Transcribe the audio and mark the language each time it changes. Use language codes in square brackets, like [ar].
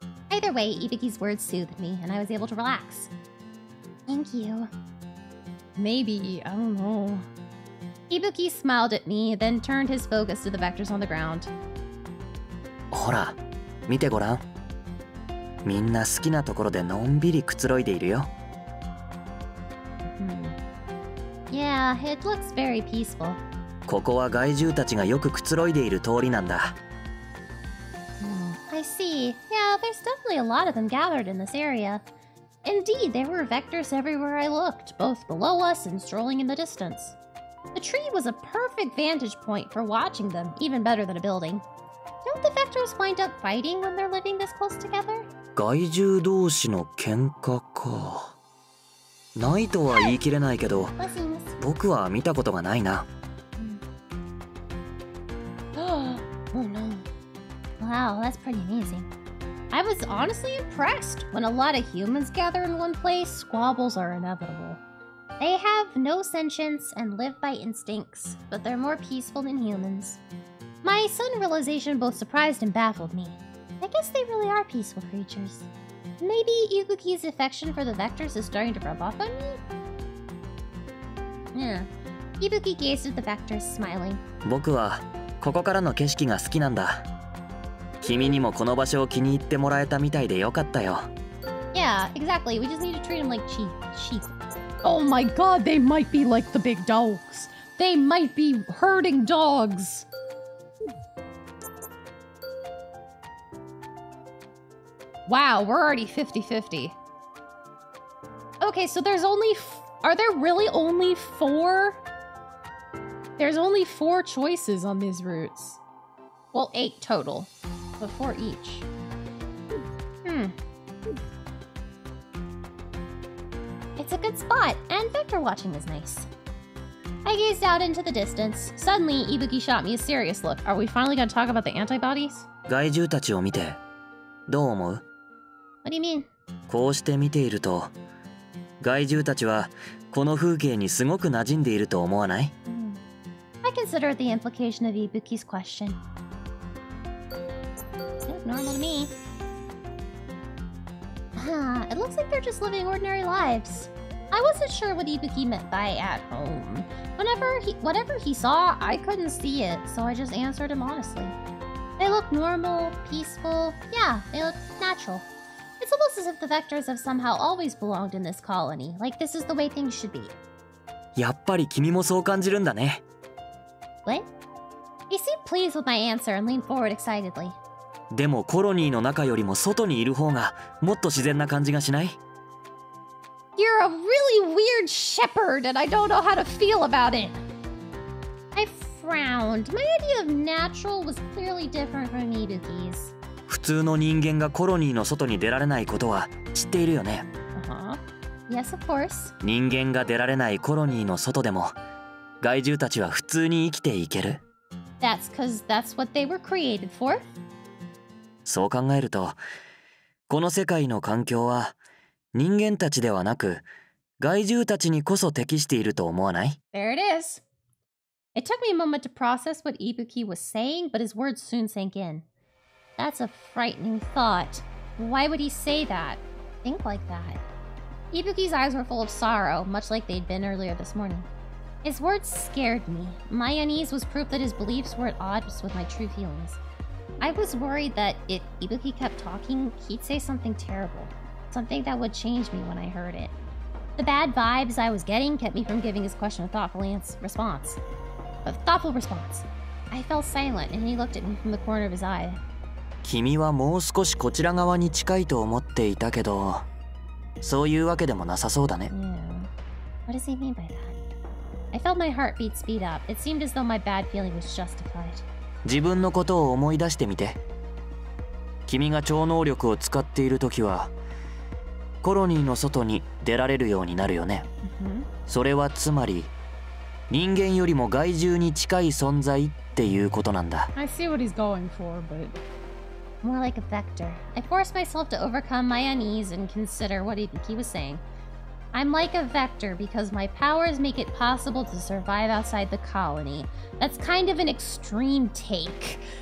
[en] Either way, Ibuki's words soothed me, and I was able to relax. Thank you. Maybe, I don't know. Ibuki smiled at me, then turned his focus to the vectors on the ground. [ja] ほら、見てごらん。みんな好きなところでのんびりくつろいでいるよ。 [en] Yeah, it looks very peaceful. [ja] ここは害獣たちがよくくつろいでいる通りなんだ。 [en] I see. Yeah, there's definitely a lot of them gathered in this area. Indeed, there were vectors everywhere I looked, both below us and strolling in the distance. The tree was a perfect vantage point for watching them, even better than a building. Don't the vectors wind up fighting when they're living this close together? [ja] 害獣同士の喧嘩か。ないとは言い切れないけど、僕は見たことがないな。 [en] Oh no. Wow, that's pretty amazing. I was honestly impressed. When a lot of humans gather in one place, squabbles are inevitable. They have no sentience and live by instincts, but they're more peaceful than humans. My sudden realization both surprised and baffled me. I guess they really are peaceful creatures. Maybe Ibuki's affection for the vectors is starting to rub off on me? Yeah. Ibuki gazed at the vectors, smiling. [ja] 僕はここからの景色が好きなんだ。君にもこの場所を気に入ってもらえたみたいでよかったよ。 [en] Yeah, exactly. We just need to treat him like sheep. Oh my god, they might be like the big dogs. They might be herding dogs. Wow, we're already 50-50. Okay, so there's only... Are there really only 4? There's only 4 choices on these routes. Well, 8 total, but 4 each. It's a good spot, and vector watching is nice. I gazed out into the distance. Suddenly, Ibuki shot me a serious look. Are we finally going to talk about the antibodies? [ja] 害獣たちを見てどう思う？ [en] What do you mean? [ja] こうして見ていると害獣たちはこの風景にすごく馴染んでいると思わない？ [en] I consider the implication of Ibuki's question. Look normal to me. It looks like they're just living ordinary lives. I wasn't sure what Ibuki meant by at home. Whatever he saw, I couldn't see it, so I just answered him honestly. They look normal, peaceful. Yeah, they look natural. It's almost as if the Vectors have somehow always belonged in this colony. Like this is the way things should be. [ja] やっぱり君もそう感じるんだね。 [en] What? He seemed pleased with my answer and leaned forward excitedly. [ja] でもコロニーの中よりも外にいる方がもっと自然な感じがしない？ [en] You're a really weird shepherd, and I don't know how to feel about it. I frowned. My idea of natural was clearly different from Ibuki's. [ja] 普通の人間がコロニーの外に出られないことは知っているよね。 [en] Yes, of course. [ja] 人間が出られないコロニーの外でも害獣たちは普通に生きていける。 [en] That's because that's what they were created for. [ja] そう考えると、この世界の環境は人間たちではなく害獣たちにこそ適していると思わない？ [en] There it is. It took me a moment to process what Ibuki was saying, but his words soon sank in. That's a frightening thought. Why would he say that? Think like that. Ibuki's eyes were full of sorrow, much like they'd been earlier this morning. His words scared me. My unease was proof that his beliefs were at odds with my true feelings. I was worried that if Ibuki kept talking, he'd say something terrible. Something that would change me when I heard it. The bad vibes I was getting kept me from giving his question a thoughtful response. I fell silent, and he looked at me from the corner of his eye. [ja] 君はもう少しこちら側に近いと思っていたけど、そういうわけでもなさそうだね。 [en] Yeah. What does he mean by that? I felt my heartbeat speed up. It seemed as though my bad feeling was justified. [ja] 自分のことを思い出してみて。君が超能力を使っているときは、コロニーの外に出られるようになるよね。それはつまり、人間よりも害獣に近い存在っていうことなんだ。 [en] I see what he's going for, but... More like a vector. I forced myself to overcome my unease and consider what Ibuki was saying. I'm like a vector because my powers make it possible to survive outside the colony. That's kind of an extreme take.